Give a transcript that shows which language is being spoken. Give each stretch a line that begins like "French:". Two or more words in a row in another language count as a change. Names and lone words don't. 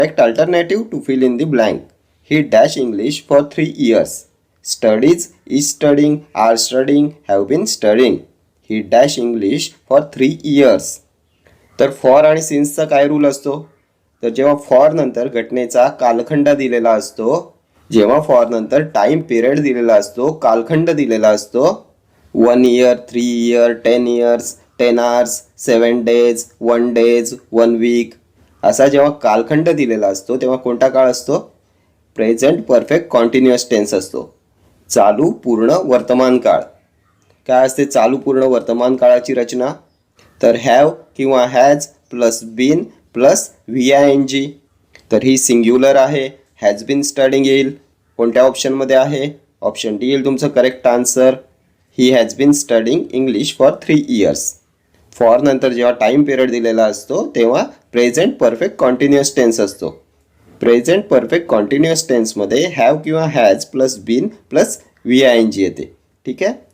English: Correct alternative to fill in the blank. He dash English for 3 years. Studies, is studying, are studying, have been studying. He dash English for 3 years.
Marathi: तर फॉर आणि सिन्सचा काय रूल असतो? तर जेव्हा फॉर नंतर घटनेचा कालखंड दिलेला असतो, जेव्हा फॉर नंतर
English: time period
Marathi: दिलेला असतो, कालखंड दिलेला असतो,
English: 1 year, 3 year, 10 years, 10 hours, 7 days, 1 days, 1 week,
Marathi: असा जेव्हा कालखंड दिलेला असतो तेव्हा कोणता काळ असतो?
English: present perfect continuous tense असतो.
Marathi: चालू पूर्ण वर्तमान काळ. काय असते चालू पूर्ण वर्तमान काळाची रचना?
English: तर हॅव किंवा has plus been plus VING.
Marathi: तर ही सिंग्युलर आहे.
English: has been studying
Marathi: येईल. कोणत्या ऑप्शनमध्ये आहे?
English: option D
Marathi: येईल तुमचं
English: correct answer. He has been studying English for 3 years.
Marathi: फॉर नंतर जेव्हा
English: time period
Marathi: दिलेला असतो तेव्हा
English: present perfect continuous tense
Marathi: असतो.
English: present perfect continuous tense
Marathi: हॅव किंवा
English: has plus been plus VING
Marathi: येते. ठीक आहे.